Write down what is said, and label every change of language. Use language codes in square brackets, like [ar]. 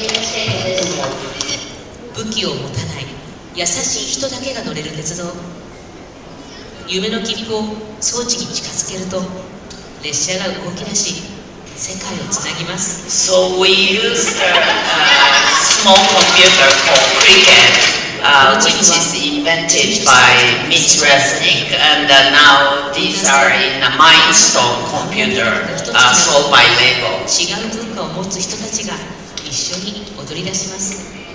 [ja] 武器を持たない優しい人だけが乗れる鉄道。夢の切符を装置に近づけると列車が動き出し、世界をつなぎます。 [en] So we used a small computer called Cricket, which is invented by Miss Resnick, and now these are in a Mindstone computer sold by Lego. [ja] 違う文化を持つ人たちが一緒に踊り出します。